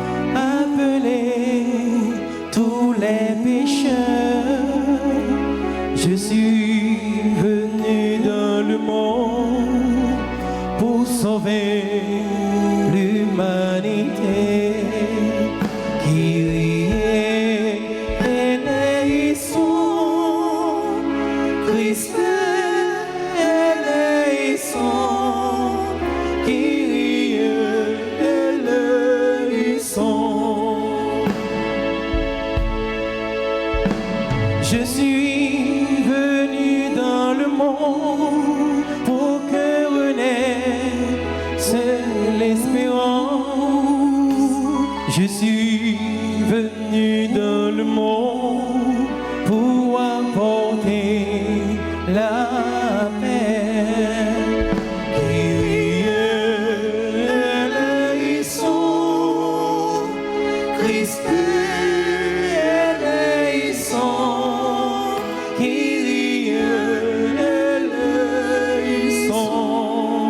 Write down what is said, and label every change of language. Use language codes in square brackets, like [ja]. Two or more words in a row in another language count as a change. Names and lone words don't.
[fr] appeler tous les pécheurs. Je suis venu dans le monde pour sauver l'humanité. [el] Κύριε ἐλέησον, Χριστέ ἐλέησον. [fr] Je suis venu dans le monde pour que renaisse l'espérance. Je suis venu dans le monde pour apporter la paix. [el] Κύριε ἐλέησον, Χριστέ ἐλέησον, Κύριε ἐλέησον.